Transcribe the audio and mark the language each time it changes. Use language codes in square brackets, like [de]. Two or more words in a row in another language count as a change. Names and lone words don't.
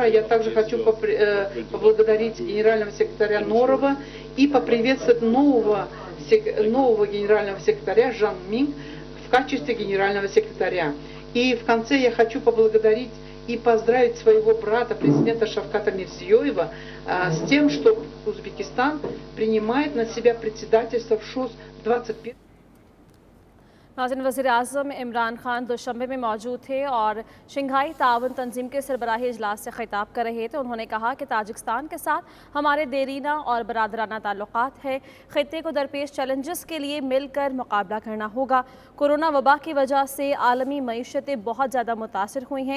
[ru] Я также хочу поблагодарить генерального секретаря Норова и поприветствовать нового генерального секретаря Жан Минг в качестве генерального секретаря. И в конце я хочу поблагодарить и поздравить своего брата, президента Шавката Мирзиёева, с тем, что Узбекистан принимает на себя председательство в ШОС в 21. [ur] ناظرین، وزیرِ اعظم عمران خان دوشنبے میں موجود تھے اور شنگھائی تعاون تنظیم کے سربراہی اجلاس سے خطاب کر رہے تھے. انہوں نے کہا کہ تاجکستان کے ساتھ ہمارے دیرینہ اور برادرانہ تعلقات ہے. خطے کو درپیش چیلنجز کے لیے مل کر مقابلہ کرنا ہوگا. کورونا وبا کی وجہ سے عالمی معیشتیں بہت زیادہ متاثر ہوئی ہیں.